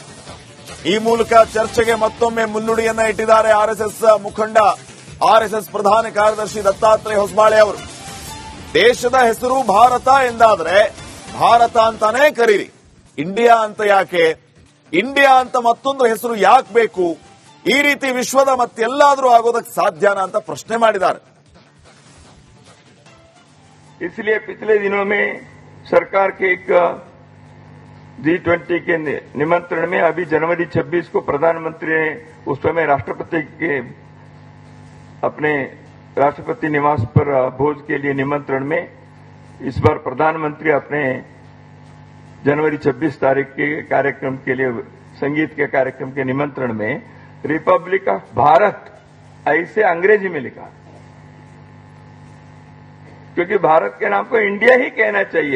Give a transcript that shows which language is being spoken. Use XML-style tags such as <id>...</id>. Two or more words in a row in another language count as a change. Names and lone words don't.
<kn>ಈ ಮೂಲಕ ಚರ್ಚೆಗೆ ಮತ್ತೊಮ್ಮೆ ಮುನ್ನುಡಿಯನ್ನ ಇಟ್ಟಿದ್ದಾರೆ ಆರ್ಎಸ್ಎಸ್ ಮುಖಂಡ, ಆರ್ಎಸ್ಎಸ್ ಪ್ರಧಾನ ಕಾರ್ಯದರ್ಶಿ ದತ್ತಾತ್ರೇಯ ಹೊಸಬಾಳೆ ಅವರು. ದೇಶದ ಹೆಸರು ಭಾರತ ಎಂದಾದ್ರೆ ಭಾರತ ಅಂತಾನೇ ಕರೀರಿ, ಇಂಡಿಯಾ ಅಂತ ಯಾಕೆ, ಇಂಡಿಯಾ ಅಂತ ಮತ್ತೊಂದು ಹೆಸರು ಯಾಕೆ ಬೇಕು, ಈ ರೀತಿ ವಿಶ್ವದ ಮತ್ತೆಲ್ಲಾದ್ರೂ ಆಗೋದಕ್ಕೆ ಸಾಧ್ಯನಾ ಅಂತ ಪ್ರಶ್ನೆ ಮಾಡಿದ್ದಾರೆ.</kn> <hi>इसलिए पिछले दिनों में सरकार के एक G20 के निमंत्रण में अभी जनवरी 26 को प्रधानमंत्री ने उस समय राष्ट्रपति के अपने राष्ट्रपति निवास पर भोज के लिए निमंत्रण में इस बार प्रधानमंत्री अपने जनवरी 26 तारीख के कार्यक्रम के लिए संगीत के कार्यक्रम के निमंत्रण में</hi> <en>Republic of</en> <hi>भारत ऐसे अंग्रेजी में लिखा, क्योंकि भारत के नाम को इंडिया ही कहना चाहिए.</hi>